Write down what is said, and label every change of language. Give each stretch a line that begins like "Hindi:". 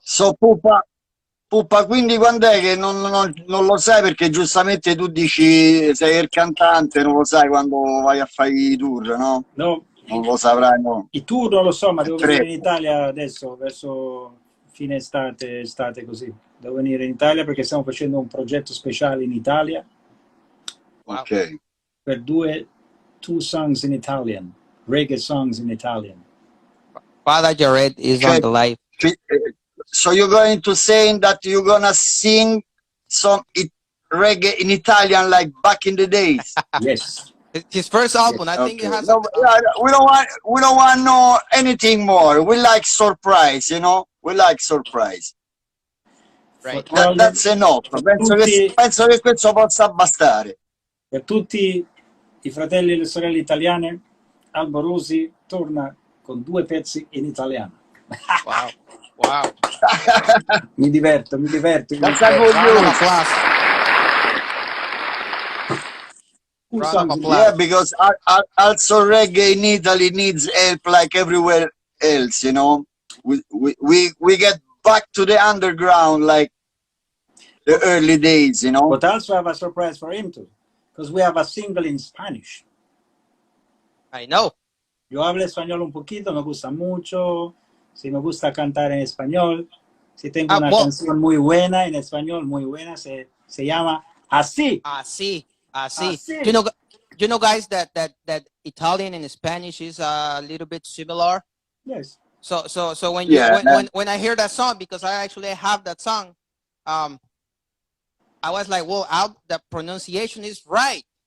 Italian: So Pupa, quindi quando è che non lo sai perché giustamente tu dici sei il cantante, non lo sai quando vai a fare i tour, no? No, Non lo saprai, no? I tour non lo so, ma È devo venire in Italia adesso, verso fine estate così. Devo venire in Italia perché stiamo facendo un progetto speciale in Italia. Wow. Ok.
English: Per two songs in Italian, reggae songs in Italian. Father Jared is on the live. So you're going to say that you're gonna sing some reggae in Italian like back in the days? Yes. His first album, I think Okay. it has. No, we don't want to know anything more. We like surprise, We like surprise. Right. That's enough.
Italian: Penso che questo possa bastare. Per tutti i fratelli e le sorelle italiane, Alborosie torna con 2 pezzi in italiano. Wow. Wow. Mi diverto, mi diverto.
English: That's a good Round of news. applause. Cool Round of songs. applause. Yeah, because also reggae in Italy needs help like everywhere else, you know. We get back to the underground like the early days, you know. But also I have a surprise for him too, because we have a single in Spanish. I know.
Spanish: Yo hablo español un poquito, me gusta mucho. Si me gusta cantar en español, si tengo una
English: Well,
Spanish: canción muy buena en español, muy buena, se llama Así. así. Así.
English: You know, guys, that Italian and Spanish is a little bit similar. Yes. So when Yeah. when I hear that song, because I actually have that song, I was like, well, the pronunciation is right.